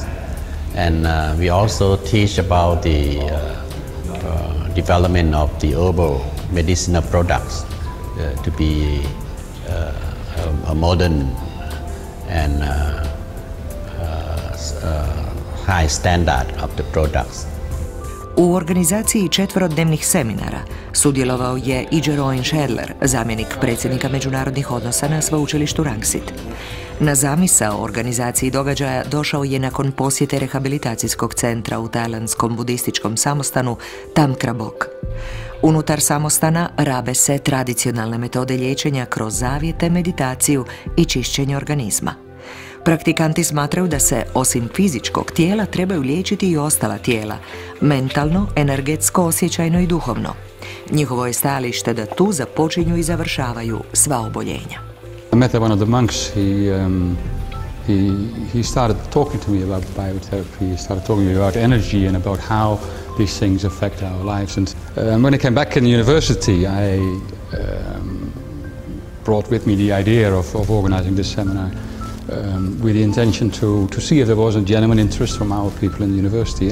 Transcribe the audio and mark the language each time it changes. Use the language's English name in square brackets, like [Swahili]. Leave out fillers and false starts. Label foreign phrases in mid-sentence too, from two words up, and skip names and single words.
[English] And we also teach about the development of the herbal medicinal products to be a modern and high standard of the products. [Croatian] U organizaciji 4-dnevnih seminara sudjelovao je i Jeroen Schedler, zamjenik predsjednika međunarodnih odnosa na sveučilištu Rangsit. Na zamisao o organizaciji događaja došao je nakon posjete rehabilitacijskog centra u tajlandskom budističkom samostanu Tam Krabok. Unutar samostana rabe se tradicionalne metode liječenja kroz zavjete, meditaciju i čišćenje organizma. Praktikanti smatraju da se, osim fizičkog tijela, trebaju liječiti i ostala tijela, mentalno, energetsko, osjećajno i duhovno. Njihovo je stajalište da tu započinju i završavaju sva oboljenja. [English] I met one of the monks. He started talking to me about biotherapy. He started talking to me about energy and about how these things affect our lives. And when I came back in the university, I brought with me the idea of organizing this seminar with the intention to see if there was a genuine interest from our people in the university.